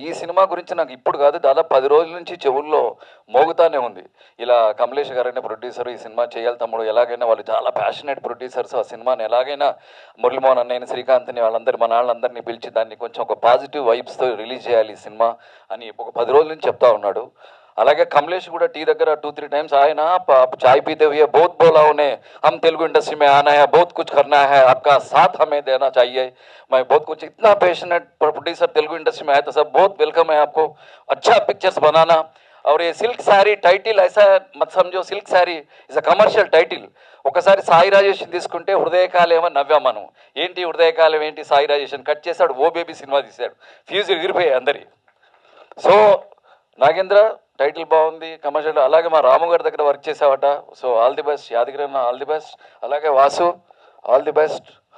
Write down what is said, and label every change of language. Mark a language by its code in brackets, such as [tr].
[te] ఈ సినిమా గురించి నాకు ఇప్పుడు కాదు, దాదాపు 10 రోజుల నుంచి చెవుల్లో మోగుతానే ఉంది. ఇలా కమలేష్ గారనే ప్రొడ్యూసర్ ఈ సినిమా చేయాలి తమ్ముడు, ఎలాగైనా వాళ్ళు చాలా ప్యాషనేట్ ప్రొడ్యూసర్స్, ఆ సినిమాని ఎలాగైనా మురళీమోహన్ అన్నయ్యని, శ్రీకాంత్ని, వాళ్ళందరూ మన వాళ్ళందరినీ పిలిచి దాన్ని కొంచెం ఒక పాజిటివ్ వైబ్స్తో రిలీజ్ చేయాలి ఈ సినిమా అని ఒక 10 రోజుల నుంచి చెప్తా ఉన్నాడు. అలాగే కమలేష్ కూడా టీ దగ్గర [hi] 2-3 टाइम्स आए ना, आप चाय पीते हुए बहुत बोला उन्हें, हम तेलुगु इंडस्ट्री में आना है, बहुत कुछ करना है, आपका साथ हमें देना चाहिए. मैं बहुत कुछ, इतना पैशनेट प्रोड्यूसर तेलुगु इंडस्ट्री में आया तो सब बहुत वेलकम है आपको, अच्छा पिक्चर्स बनाना. और ये सिल्क साड़ी टाइटिल ऐसा मत समझो, [en] Silk sari is a commercial title. [te] ఒకసారి సాయి రాజేషన్ తీసుకుంటే హృదయకాలేమో నవ్వాం మనం. ఏంటి హృదయకాలం ఏంటి, సాయి రాజేషన్ కట్ చేశాడు, ఓ బేబీ సినిమా తీశాడు, ఫ్యూజ్ ఎగిరిపోయాయి అందరి. సో నాగేంద్ర టైటిల్ బాగుంది, కమర్షియల్. అలాగే మా రాము గారి దగ్గర work చేసావట, so all the best. Yadagiri అన్న ఆల్ ది బెస్ట్. అలాగే వాసు ఆల్ ది బెస్ట్.